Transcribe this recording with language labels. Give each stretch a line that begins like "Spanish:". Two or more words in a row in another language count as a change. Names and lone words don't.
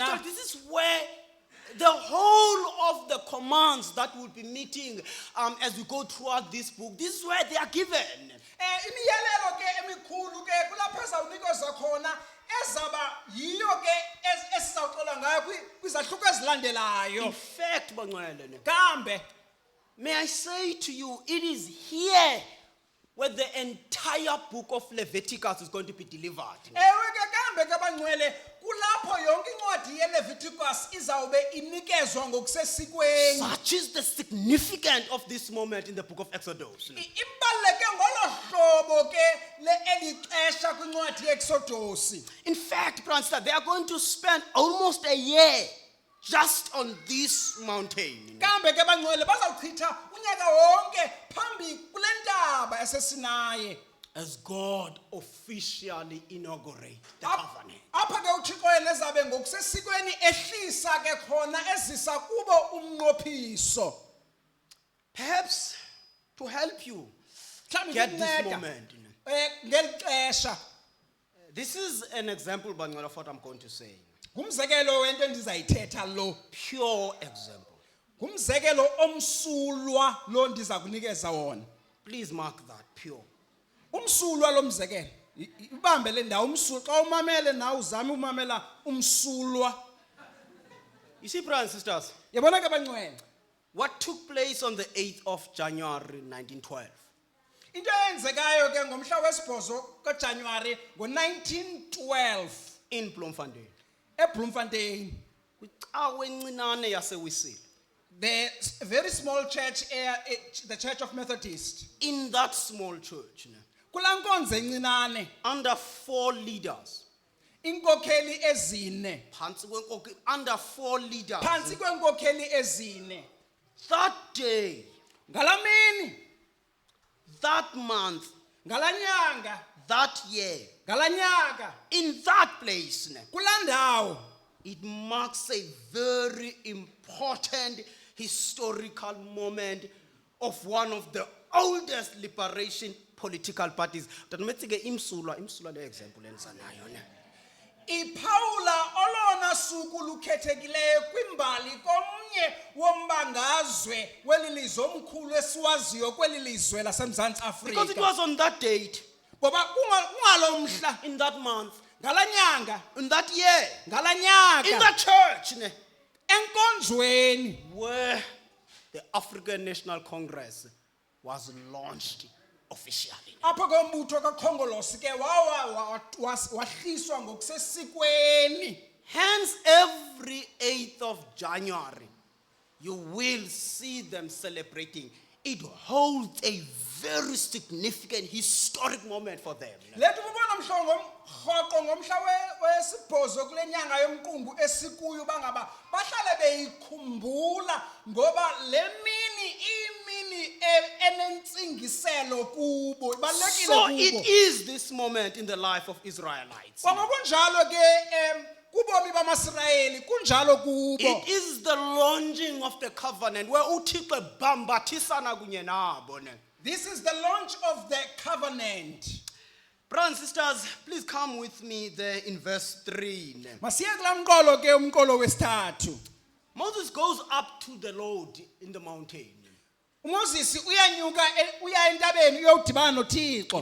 English: So this is where the whole of the commands that we'll be meeting as we go throughout this book, this is where they are given.
Xhosa: Imiyalelo ke emikhulu ke kulapho ezawunikezwa khona ezaba yiyo ke esizawuxola ngayo kwizahluko ezilandelayo.
English: In fact,
Xhosa: bangcwele ne, Kambe
English: may I say to you, it is here where the entire book of Leviticus is going to be delivered.
Xhosa: ewe ke kambe ke bangcwele kulapho yonke incwadi yeLeviticus izawube inikezwa ngokusesikweni.
English: Such is the significance of this moment in the book of Exodus.
Xhosa: Ibaluleke ngolo hlobo ke eli xesha kwincwadi yeExodus.
English: In fact, Pransta, they are going to spend almost a year just on this mountain.
Xhosa: Kambe ke bangcwele bazawuchitha unyaka wonke phambi kule ntaba yaseSinayi.
English: As God officially inaugurates the covenant.
Xhosa: Apha ke uThixo yena ezabe ngokusesikweni ehlisa ke khona ezisa kubo umnqophiso.
English: Perhaps to help you
Xhosa: Mhlawumbi
English: get this
Xhosa: ukunceda,
English: moment.
Xhosa: ngeli xesha.
English: This is an example, Bangwela, of what I'm going to say.
Xhosa: Ngumzekelo wento endizayithetha lo.
English: Pure example.
Xhosa: Ngumzekelo omsulwa lo ndiza kunikeza wona.
English: Please mark that, pure.
Xhosa: Umsulwa lo mzekelo. Ibambe le ndawo umsulwa xa umamele nawe uzame umamela umsulwa.
English: You see, brothers and sisters,
Xhosa: Yabona ke bangcwele.
English: what took place on the 8th of January 1912?
Xhosa: Into eyenzekayo ke ngomhla wesibhozo kaJanuary ngo1912
English: In Bloemfontein.
Xhosa: eBloemfontein. Kwicawe encinane yaseWissile.
English: The very small church, the Church of Methodist. In that small church,
Xhosa: Kulaa nkonzo encinane,
English: under 4 leaders,
Xhosa: iinkokheli ezine.
English: under 4 leaders,
Xhosa: Phansi kweenkokheli ezine.
English: that day,
Xhosa: Ngalamini,
English: that month,
Xhosa: ngalanyanga,
English: that year,
Xhosa: ngalanyaka,
English: in that place,
Xhosa: kulaa ndawo.
English: it marks a very important historical moment of one of the oldest liberation political parties.
Xhosa: Tanometsike imsulwa le example enzanayo ne. Iphawula olona suku lukhethekileyo kwimbali komnye wombangazwe welilizwe omkhulu esiwaziyo kwelilizwe laseMzantsi
English: Because it
Xhosa: Afrika.
English: was on that date,
Xhosa: Ngoba kungalo mhla,
English: in that month,
Xhosa: ngalanyanga,
English: in that year, in
Xhosa: ngalanyaka,
English: that church, ne,
Xhosa: enkonzweni
English: where the African National Congress was launched officially.
Xhosa: apho kombutho kaKhongolose ke wahliswa ngokusesikweni.
English: Hence, every 8th of January, you will see them celebrating. It holds a very significant historic moment for them.
Xhosa: Lethu kubona rhoqo ngomhla wesibhozo kule nyanga yomqungu esikuyo bangaba bahlale beyikhumbula ngoba le mini imini enentsingiselo kubo ibalekile
English: So
Xhosa: kubo.
English: it is this moment in the life of Israelites.
Xhosa: Kwangokunjalo ke kubomi bamaSirayeli kunjalo kubo.
English: It is the launching of the covenant where
Xhosa: uThixo bambathisana kunye nabo ne.
English: This is the launch of the covenant. Brothers and sisters, please come with me there in verse 3.
Xhosa: ne. Masiye kulaa mqolo ke umqolo wesithathu.
English: Moses goes up to the Lord in the mountain.
Xhosa: uMoses uyanyuka uya entabeni uyodibana noThixo.